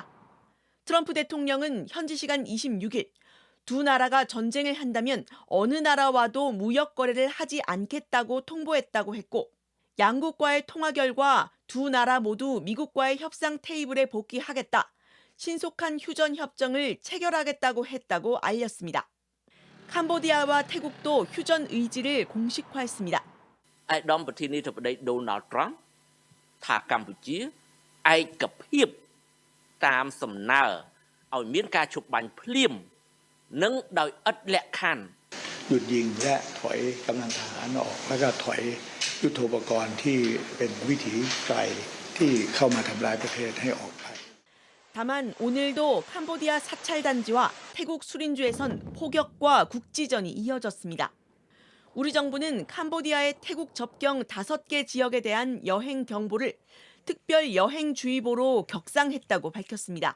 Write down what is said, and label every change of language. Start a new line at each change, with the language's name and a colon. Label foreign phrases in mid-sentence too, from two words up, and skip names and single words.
Korean: 트럼프 대통령은 현지 시간 26일 두 나라가 전쟁을 한다면 어느 나라와도 무역 거래를 하지 않겠다고 통보했다고 했고 양국과의 통화 결과 두 나라 모두 미국과의 협상 테이블에 복귀하겠다. 신속한 휴전 협정을 체결하겠다고 했다고 알렸습니다. 캄보디아와 태국도 휴전 의지를 공식화했습니다.
Khmer: ឯកឧត្តមប្រធានាធិបតីដូណាល់ត្រង់ថាកម្ពុជាឯកភាពតាមសំណើឲ្យមានការឈប់បាញ់ភ្លាមនិងដោយឥតលក្ខខណ្ឌ
Thai: หยุดยิงและถอยกำลังทหารออกแล้วก็ถอยยุทโธปกรณ์ที่เป็นวิถีไกลที่เข้ามาทำลายประเทศให้ออกไป
Korean: 다만 오늘도 캄보디아 사찰단지와 태국 수린주에선 포격과 국지전이 이어졌습니다. 우리 정부는 캄보디아의 태국 접경 5개 지역에 대한 여행 경보를 특별 여행주의보로 격상했다고 밝혔습니다.